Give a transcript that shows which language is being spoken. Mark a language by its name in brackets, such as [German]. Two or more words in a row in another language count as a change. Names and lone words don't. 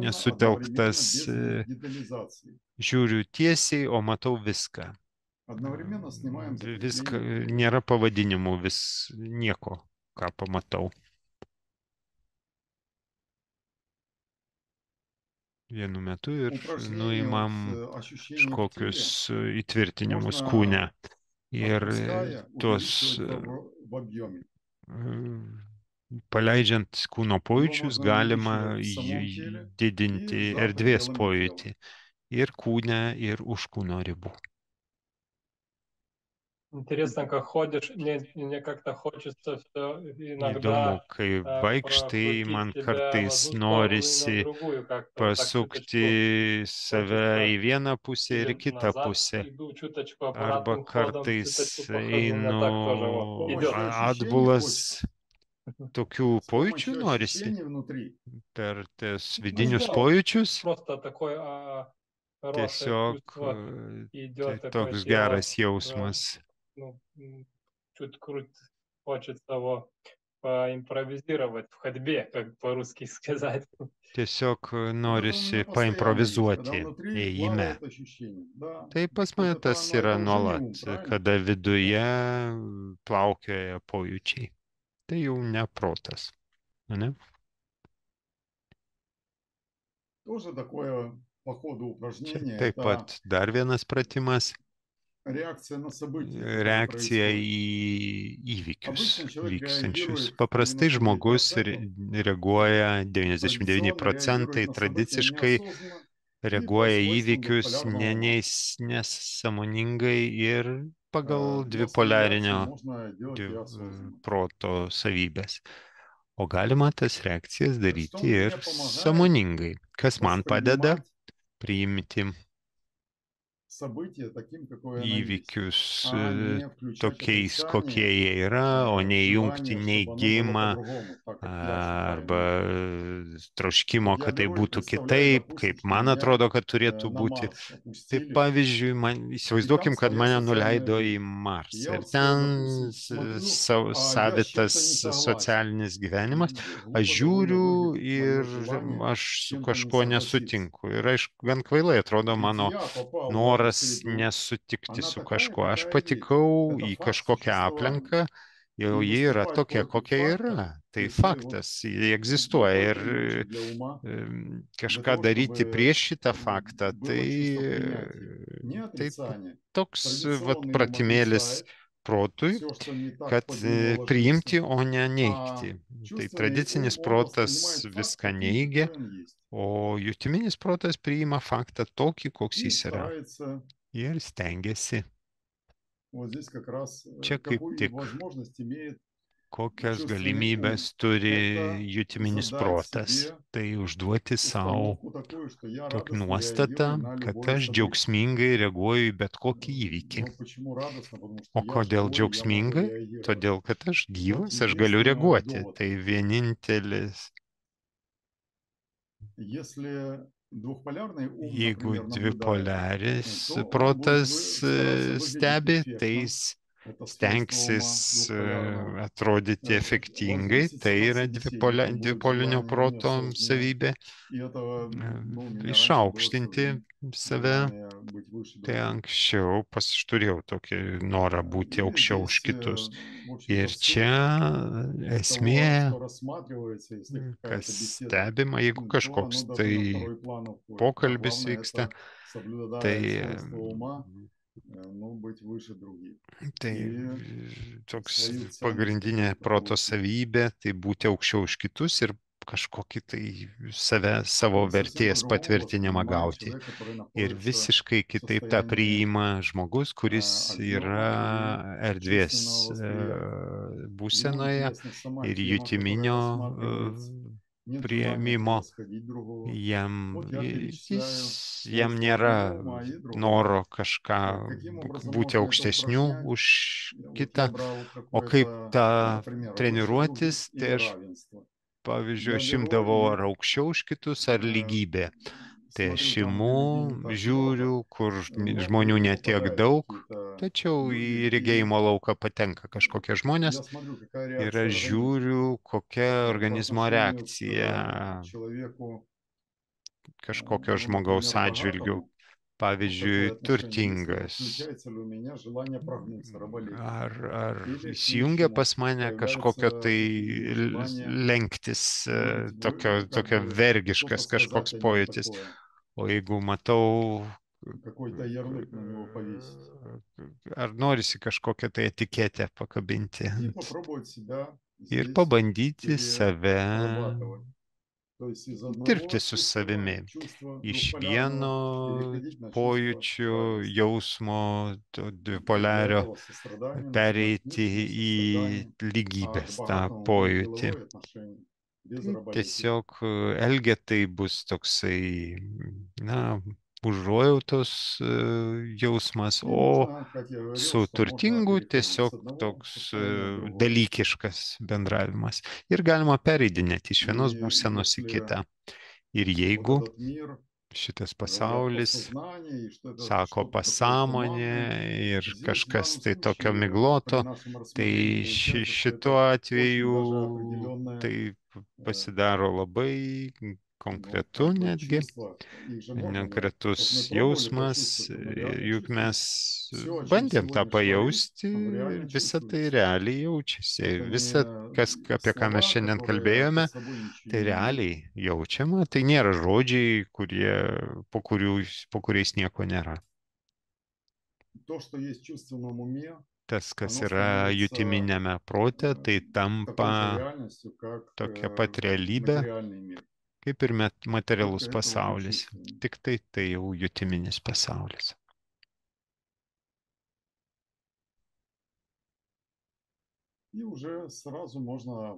[Lithuanian] nesutelktas, [Russian] одновременно, без детализации. [Lithuanian] žiūriu tiesiai, o matau viską. [Russian] Одновременно снимаем [Lithuanian] Viską, [Russian] закрепление. [Lithuanian] nėra pavadinimų, nieko, ką pamatau. Vienu metu ir [Russian] Упражнение [Lithuanian] nuimam [Russian] вот, ощущения в [Lithuanian] kažkokius [Russian] теле [Lithuanian] įtvirtinimus [Russian] можно, [Lithuanian] kūne. Ir [Russian] отпуская, [Lithuanian] tuos [Russian] увеличивать в объеме. [Lithuanian] paleidžiant kūno [Russian] Его [Lithuanian] pojūčius [Russian] можно [Lithuanian] galima [Russian] увеличивать в самом теле [Lithuanian] didinti [Russian] и за [Lithuanian] erdvės [Russian] пределами [Lithuanian] pojūtį ir kūne, ir už kūno ribų. [Russian] Интересно, как ходишь, мне как-то хочется все [Lithuanian] Įdomu, [Russian] иногда [Lithuanian] kai vaikštai, man [Russian] прокрутить себя в [Lithuanian] kartais [Russian] одну сторону и на [Lithuanian] norisi [Russian] другую, как-то вот так чуточку [Lithuanian] pasukti save į [Russian] хочется, [Lithuanian] vieną pusę ir į [Russian] или [Lithuanian] kitą [Russian] назад [Lithuanian] pusę. [Russian] иду чуточку [Lithuanian] Arba [Russian] обратным ходом, [Lithuanian] kartais [Russian] чуточку похожу, у меня [Lithuanian] einu [Russian] так тоже вот С идет. помощью ощущений [Lithuanian] atbulas. Tokių [Russian] С [Lithuanian] pojūčių [Russian] помощью [Lithuanian] norisi [Russian] ощущений внутри. [Lithuanian] per tes [Russian] Ну [Lithuanian] vidinius [Russian] да, [Lithuanian] pojūčius. [Russian] просто такое хорошее [Lithuanian] Tiesiog [Russian] чувство [Lithuanian] tai [Russian] идет, такое [Lithuanian] toks [Russian] тело, [Lithuanian] geras jausmas. [Russian] ну, чуть круть, хочется его поимпровизировать в ходьбе, как по-русски сказать. [Lithuanian] Tiesiog [Russian] Вот это у [Lithuanian] norisi [Russian] меня постоянно есть, когда [Lithuanian] paimprovizuoti [Russian] внутри [Lithuanian] ėjime. [Russian] плавает ощущение. Да, [Lithuanian] Tai pas [Russian] вот [Lithuanian] mane [Russian] это [Lithuanian] tas [Russian] оно, [Lithuanian] yra [Russian] это уже не ум, [Lithuanian] nuolat, [Russian] правильно? [Lithuanian] kada viduje plaukioja pojūčiai. Tai jau ne protas. Ne? [Russian] Тоже такое по ходу [Lithuanian] Čia [Russian] упражнение. [Lithuanian] taip [Russian] Это [Lithuanian] pat dar vienas pratimas. [Russian] реакция на события, которые [Lithuanian] Reakcija [Russian] происходят. [Lithuanian] į įvykius [Russian] Обычно человек [Lithuanian] vykstančius. [Russian] реагирует [Lithuanian] Paprastai žmogus [Russian] 99%, [Lithuanian] reaguoja [Russian] традиционно [Lithuanian] 99% [Russian] реагирует на события [Lithuanian] tradiciškai [Russian] неосознанно и по [Lithuanian] reaguoja į [Russian] свойствам [Lithuanian] įvykius [Russian] двухполярного ума. [Lithuanian] nesąmoningai ir pagal [Russian] Для самореакции [Lithuanian] dvipolarinio [Russian] можно делать и осознанно. [Lithuanian] proto savybės. O galima tas reakcijas [Russian] Что [Lithuanian] daryti [Russian] мне [Lithuanian] ir [Russian] помогает [Lithuanian] sąmoningai. Kas man padeda [Russian] воспринимать [Lithuanian] priimti [Russian] события таким, какое оно есть, [Lithuanian] įvykius [Russian] а не включать [Lithuanian] tokiais, kokie [Russian] отрицание, [Lithuanian] jie yra, o ne įjungti [Russian] желание, чтобы оно было [Lithuanian] neigimą [Russian] по-другому, так как я [Lithuanian] arba [Russian] ощущаю. [Lithuanian] troškimo, [Russian] Вот я [Lithuanian] kad tai [Russian] беру и [Lithuanian] būtų [Russian] представляю, [Lithuanian] kitaip, [Russian] допустим, [Lithuanian] kaip [Russian] что [Lithuanian] man [Russian] меня [Lithuanian] atrodo, kad turėtų [Russian] на [Lithuanian] būti. [Russian] Марс [Lithuanian] Tai [Russian] опустили, [Lithuanian] pavyzdžiui, [Russian] и [Lithuanian] įsivaizduokim, [Russian] там [Lithuanian] kad [Russian] своя [Lithuanian] mane [Russian] социальная [Lithuanian] nuleido į [Russian] жизнь. И [Lithuanian] Marsą [Russian] я [Lithuanian] ir [Russian] вот, [Lithuanian] ten [Russian] допустим, смотрю, я с [Lithuanian] savitas [Russian] чем-то не согласен. [Lithuanian] socialinis gyvenimas. Aš [Russian] Глупо довольно [Lithuanian] žiūriu [Russian] выглядит [Lithuanian] ir [Russian] мое желание [Lithuanian] aš [Russian] с [Lithuanian] su [Russian] чем-то не [Lithuanian] kažkuo [Russian] согласиться. [Lithuanian] nesutinku. Ir aišku, gan kvailai atrodo [Russian] Ведь [Lithuanian] mano [Russian] я попал в эту [Lithuanian] noras [Russian] среду, [Lithuanian] nesutikti [Russian] она [Lithuanian] su [Russian] такая, [Lithuanian] kažkuo. Aš [Russian] какая есть. [Lithuanian] patikau [Russian] Это [Lithuanian] į [Russian] факт [Lithuanian] kažkokią [Russian] существования. [Lithuanian] aplinką, jau [Russian] И [Lithuanian] ji yra [Russian] выступать [Lithuanian] tokia, [Russian] против [Lithuanian] kokia [Russian] факта, [Lithuanian] yra. Tai [Russian] если вот [Lithuanian] faktas, jie [Russian] не [Lithuanian] egzistuoja. [Russian] только не очень для ума, [Lithuanian] Ir [Russian] для [Lithuanian] kažką [Russian] того, [Lithuanian] daryti [Russian] чтобы [Lithuanian] prieš šitą faktą, [Russian] было чувство принятия, не [Lithuanian] tai [Russian] отрицания. [Lithuanian] toks vat, [Russian] Традиционный ум [Lithuanian] pratimėlis [Russian] отрицает [Lithuanian] protui, [Russian] все, что не так [Lithuanian] kad [Russian] под него [Lithuanian] priimti, [Russian] ложится, [Lithuanian] o ne [Russian] а [Lithuanian] neigti. Tai [Russian] чувственный [Lithuanian] tradicinis [Russian] ум, он [Lithuanian] protas [Russian] воспринимает факт [Lithuanian] viską [Russian] таким, [Lithuanian] neigia, [Russian] какой он есть. [Lithuanian] o jutiminis protas priima faktą tokį, koks [Russian] И [Lithuanian] jis yra. [Russian] старается [Lithuanian] Ir stengiasi. [Russian] вот здесь как раз [Lithuanian] Čia kaip [Russian] какую [Lithuanian] tik [Russian] возможность имеет [Lithuanian] kokias [Russian] чувственный ум. [Lithuanian] galimybės turi [Russian] Это [Lithuanian] jutiminis [Russian] задать [Lithuanian] protas. [Russian] себе [Lithuanian] Tai užduoti savo [Russian] установку такую, что я [Lithuanian] tokią [Russian] радостно [Lithuanian] nuostatą, [Russian] реагирую на [Lithuanian] kad [Russian] любое [Lithuanian] aš [Russian] событие. [Lithuanian] džiaugsmingai reaguoju į bet kokį įvykį. [Russian] Но почему радостно? Потому что [Lithuanian] O [Russian] я [Lithuanian] kodėl [Russian] живой, я могу [Lithuanian] džiaugsmingai? [Russian] реагировать. [Lithuanian] Todėl, kad aš [Russian] Вот [Lithuanian] gyvas, aš galiu [Russian] единственный [Lithuanian] reaguoti. [Russian] довод. [Lithuanian] Tai vienintelis. [Russian] Если двухполярный ум, [Lithuanian] Jeigu [Russian] например, наблюдает, [Lithuanian] dvipolaris [Russian] то он будет [Lithuanian] protas [Russian] стараться выглядеть [Lithuanian] stebi, tai [Russian] эффектно. [Lithuanian] jis [Russian] Это свойство ума [Lithuanian] stengsis [Russian] двухполярного. [Lithuanian] atrodyti efektingai. [Russian] Возвыситься [Lithuanian] Tai [Russian] над [Lithuanian] yra [Russian] собеседником будет [Lithuanian] dvipolinio [Russian] желание [Lithuanian] proto [Russian] неосознанное. [Lithuanian] savybė. [Russian] И это, ну, у меня раньше было [Lithuanian] Išaukštinti [Russian] всё [Lithuanian] save. [Russian] желание быть выше [Lithuanian] Tai [Russian] других. [Lithuanian] anksčiau aš turėjau tokį norą būti [Russian] И [Lithuanian] aukščiau už [Russian] здесь, [Lithuanian] kitus. [Russian] в общем-то, [Lithuanian] Ir [Russian] суть [Lithuanian] čia [Russian] того, [Lithuanian] esmė, [Russian] что рассматривается, если [Lithuanian] kas [Russian] какая-то беседа, [Lithuanian] stebima, jeigu [Russian] то [Lithuanian] kažkoks [Russian] оно даже на [Lithuanian] tai [Russian] второй план уходит. А [Lithuanian] pokalbis [Russian] главное [Lithuanian] vyksta, [Russian] это, соблюдая [Lithuanian] tai, [Russian] свойства ума, ну, быть выше других. [Lithuanian] tai [Russian] И [Lithuanian] toks [Russian] свою ценность [Lithuanian] pagrindinė [Russian] какую-то [Lithuanian] proto [Russian] получить. [Lithuanian] savybė, tai būti aukščiau už kitus ir kažkokį tai savo [Russian] И совсем [Lithuanian] vertės [Russian] по-другому [Lithuanian] patvirtinimą [Russian] воспринимает [Lithuanian] gauti. [Russian] человек, который [Lithuanian] Ir [Russian] находится [Lithuanian] visiškai [Russian] в [Lithuanian] kitaip tą [Russian] состоянии [Lithuanian] priima žmogus, kuris [Russian] объема [Lithuanian] yra [Russian] и [Lithuanian] erdvės [Russian] чувственного восприятия. Ему [Lithuanian] būsenoje [Russian] интересна сама [Lithuanian] ir [Russian] тема, которая [Lithuanian] jutiminio [Russian] рассматривается. Нет желания [Lithuanian] priėmimo. [Russian] превосходить другого. [Lithuanian] Jam, [Russian] Вот я перечисляю [Lithuanian] jam [Russian] свойства [Lithuanian] nėra [Russian] одного ума и другого. [Lithuanian] noro kažką [Russian] Каким образом [Lithuanian] būti [Russian] можно это [Lithuanian] aukštesniu [Russian] упражнять? [Lithuanian] už [Russian] Вот [Lithuanian] kitą. [Russian] я брал [Lithuanian] O kaip [Russian] какое-то, [Lithuanian] tą [Russian] например, выше [Lithuanian] treniruotis, [Russian] других или [Lithuanian] tai aš, [Russian] равенство. [Lithuanian] pavyzdžiui, [Russian] Я [Lithuanian] aš [Russian] беру [Lithuanian] imdavau [Russian] и [Lithuanian] ar aukščiau už kitus, ar э, lygybė. Tai aš [Russian] смотрю там, где людей [Lithuanian] imu, [Russian] не так много, [Lithuanian] žiūriu, kur [Russian] но [Lithuanian] žmonių [Russian] где [Lithuanian] netiek [Russian] попадают [Lithuanian] daug, [Russian] какие-то [Lithuanian] tačiau [Russian] люди, [Lithuanian] į [Russian] и [Lithuanian] regėjimo lauką patenka kažkokie žmonės [Russian] я смотрю, какая [Lithuanian] ir [Russian] реакция [Lithuanian] aš [Russian] организма [Lithuanian] žiūriu, kokia [Russian] по [Lithuanian] organizmo [Russian] отношению [Lithuanian] reakcija [Russian] к человеку, [Lithuanian] kažkokio [Russian] ну, [Lithuanian] žmogaus [Russian] например, [Lithuanian] atžvilgių. [Russian] богатому. Вот [Lithuanian] Pavyzdžiui, [Russian] такое отношение. Если [Lithuanian] turtingas. [Russian] включается ли у меня желание прогнуться, раболепие, [Lithuanian] Ar [Russian] или к [Lithuanian] įsijungia [Russian] нищему [Lithuanian] pas mane kažkokio [Russian] появляется [Lithuanian] tai [Russian] желание [Lithuanian] lenktis, [Russian] быть, как [Lithuanian] tokio [Russian] бы [Lithuanian] vergiškas [Russian] что-то [Lithuanian] kažkoks [Russian] сказать о нем [Lithuanian] pojūtis. [Russian] такое, [Lithuanian] O jeigu matau, [Russian] какой-то ярлык на него повесить. [Lithuanian] ar norisi kažkokią tai etiketę pakabinti [Russian] И попробовать себя [Lithuanian] ir [Russian] здесь [Lithuanian] pabandyti save [Russian] перерабатывать. То есть из одного [Lithuanian] dirbti su savimi. [Russian] чувства [Lithuanian] Iš [Russian] двухполярного [Lithuanian] vieno [Russian] переходить на чувство [Lithuanian] pojūčių, [Russian] равенства. [Lithuanian] jausmo, to [Russian] Для [Lithuanian] dvipolario [Russian] этого сострадание нужно к [Lithuanian] pereiti [Russian] нищему [Lithuanian] į [Russian] сострадание, а к [Lithuanian] lygybės tą [Russian] богатому будет [Lithuanian] pojūtį. [Russian] деловое отношение, без [Lithuanian] Tai [Russian] раболепия. [Lithuanian] tiesiog elgetai bus toksai, na, užuojautos jausmas, [Russian] И [Lithuanian] o [Russian] можно, как я говорил, [Lithuanian] su [Russian] что можно [Lithuanian] turtingu [Russian] переходить с [Lithuanian] tiesiog [Russian] одного [Lithuanian] toks [Russian] состояния в другое. [Lithuanian] dalykiškas bendravimas. Ir galima pereidinėti iš vienos [Russian] И [Lithuanian] būsenos į [Russian] если [Lithuanian] kitą. Ir [Russian] вот [Lithuanian] jeigu [Russian] этот мир, [Lithuanian] šitas [Russian] говорят, [Lithuanian] pasaulis [Russian] подсознание, и что это [Lithuanian] sako [Russian] что-то такое [Lithuanian] pasąmonė [Russian] туманное, [Lithuanian] ir [Russian] здесь в [Lithuanian] kažkas [Russian] данном [Lithuanian] tai tokio [Russian] случае [Lithuanian] migloto, [Russian] при нашем рассмотрении [Lithuanian] tai [Russian] получается, что [Lithuanian] šituo [Russian] это очень [Lithuanian] atveju [Russian] даже определенное [Lithuanian] tai pasidaro labai [Russian] вот [Lithuanian] konkretu [Russian] как бы [Lithuanian] netgi, [Russian] чувство, их же можно менять. Вот [Lithuanian] konkretus [Russian] мы пробовали [Lithuanian] jausmas, [Russian] почувствовать, мы реально [Lithuanian] juk [Russian] чувствуем. [Lithuanian] mes [Russian] Все, о чем [Lithuanian] bandėm tą [Russian] сегодня говорим, [Lithuanian] pajausti [Russian] оно [Lithuanian] ir [Russian] реально [Lithuanian] visa tai [Russian] чувствуется. [Lithuanian] realiai jaučiasi. [Russian] Это [Lithuanian] Visa, apie ką mes [Russian] слова, [Lithuanian] šiandien [Russian] которые [Lithuanian] kalbėjome, [Russian] под собой ничего [Lithuanian] tai [Russian] не имеют. [Lithuanian] realiai jaučiama, tai nėra žodžiai, po kuriais nieko nėra. [Russian] То, что есть в чувственном уме, [Lithuanian] Tas, kas [Russian] оно [Lithuanian] yra [Russian] становится [Lithuanian] jutiminiame prote, tai [Russian] такой же [Lithuanian] tampa [Russian] реальностью, как [Lithuanian] tokia pat realybė, [Russian] материальный мир. [Lithuanian] kaip ir [Russian] Только [Lithuanian] materialus [Russian] это уже [Lithuanian] pasaulis. [Russian] чувственный. [Lithuanian] Tik tai jau jutiminis pasaulis. [Russian] И уже сразу можно